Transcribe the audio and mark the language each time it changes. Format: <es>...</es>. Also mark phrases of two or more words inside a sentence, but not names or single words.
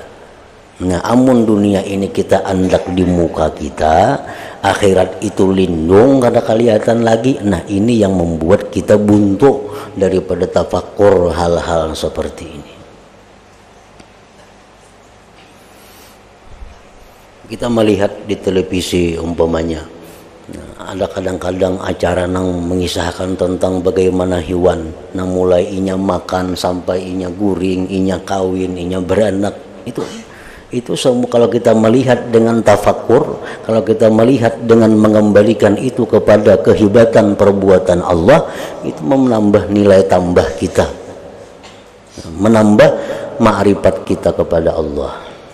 <id>Nah, amun dunia ini kita andak di muka kita, akhirat itu lindung kada kelihatan lagi. Nah, ini yang membuat kita buntu daripada tafakur hal-hal seperti ini. Kita melihat di televisi umpamanya Ada kadang-kadang acara nang mengisahkan tentang bagaimana hewan nang mulai inya makan sampai inya guring, inya kawin, inya beranak. Itu semua kalau kita melihat dengan tafakur, kalau kita melihat dengan mengembalikan itu kepada kehebatan perbuatan Allah, itu menambah nilai tambah kita, menambah ma'rifat kita kepada Allah.</id>